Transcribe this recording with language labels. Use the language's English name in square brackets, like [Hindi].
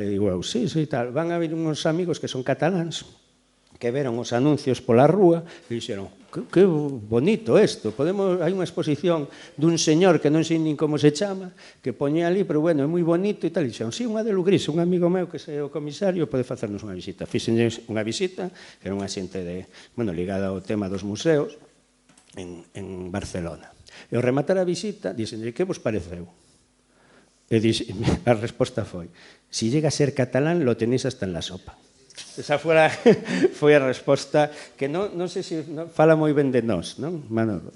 [Galician] E digo eu, sí, tal. Van a vir uns amigos que son cataláns, que veron os anuncios pola rúa e dixeron, que bonito isto, hai unha exposición dun señor que non sei nin como se chama, que poñe ali, pero bueno, é moi bonito e tal, e dixeron, sí, unha de Lugrís, un amigo meu que é o comisario pode facernos unha visita. Fixenlles unha visita, que era unha xente ligada ao tema dos museos en Barcelona. E ao rematar a visita, dixenlle, que vos pareceu? E a resposta foi, [Spanish] si llega a ser catalán, lo tenéis hasta en la sopa. [Galician] Esa foi a resposta que non sei se fala moi ben de nós, non, Manolo?